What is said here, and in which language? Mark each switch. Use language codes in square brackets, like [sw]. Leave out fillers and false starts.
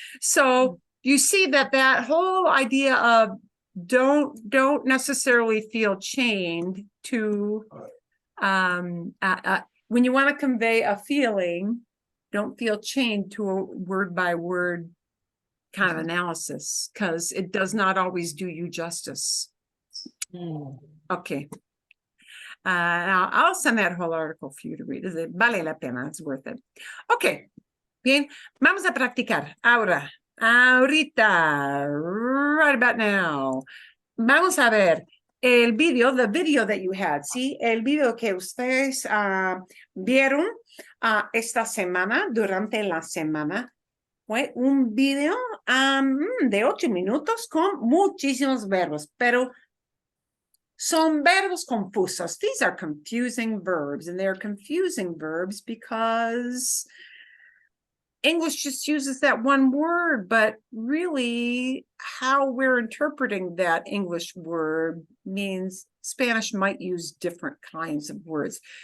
[en] So you see that whole idea of don't necessarily feel chained to when you want to convey a feeling, don't feel chained to a word by word kind of analysis, because it does not always do you justice. Okay. Now I'll send that whole article for you to read. [es] Vale la pena, [en] it's worth it. Okay. [es] Bien, vamos a practicar. Ahorita, [en] right about now. [es] Vamos a ver el video, [en] the video that you had, [es] ¿sí? El video que ustedes vieron esta semana, durante la semana, fue un video de 8 minutos con muchísimos verbos, pero son verbos confusos. [en] These are confusing verbs, and they're confusing verbs because English just uses that one word, but really how we're interpreting that English word means Spanish might use different kinds of words.